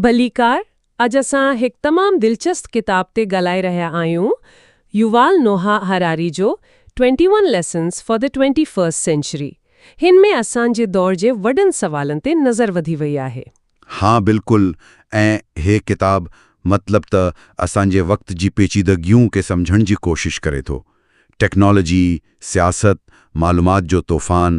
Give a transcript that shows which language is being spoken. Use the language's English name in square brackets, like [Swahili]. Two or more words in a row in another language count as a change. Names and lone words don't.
[Sindhi] भलीकार अॼु असां हिकु तमामु दिलचस्प किताब ते ॻाल्हाए रहिया आहियूं युवाल नोहा हरारी जो 21 Lessons for the 21st Century। हिन में असांजे दौर जे वॾनि सवालनि ते नज़र वधी वई आहे। हाँ बिल्कुलु। ऐं हे किताब मतलब त असांजे वक़्त जी पेचीदगियूं खे सम्झण जी कोशिश करे थो। टेक्नोलॉजी, सियासत, मालूमात जो तूफ़ान।